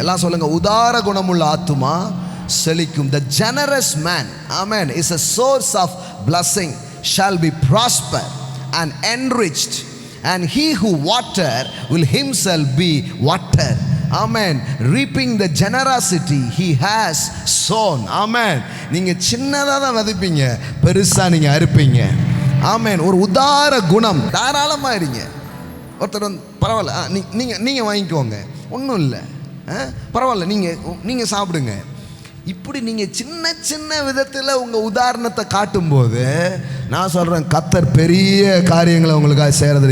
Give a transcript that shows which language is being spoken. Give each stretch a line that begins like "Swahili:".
Tamil: எல்லாம் சொல்லுங்க, உதார குணமுள்ள ஆத்துமா செழிக்கும்.
English: The generous man, amen, is a source of blessing, shall be prosper and enriched, and he who water will himself be watered. Amen. Reaping the generosity he has sown. Amen.
Tamil: நீங்க சின்னதா தான் விதைப்பீங்க, பெருசா நீங்க அறுப்பீங்க. ஆமென். ஒரு உதார குணம், தாராளமா இருங்க. ஒருத்தர் பரவாயில்ல, நீங்க வாங்கிக்கோங்க, ஒன்றும் இல்லை, பரவாயில்ல, நீங்க சாப்பிடுங்க. இப்படி நீங்கள் சின்ன சின்ன விதத்தில் உங்கள் உதாரணத்தை காட்டும்போது நான் சொல்கிறேன், கர்த்தர் பெரிய காரியங்களை உங்களுக்காக செய்கிறது.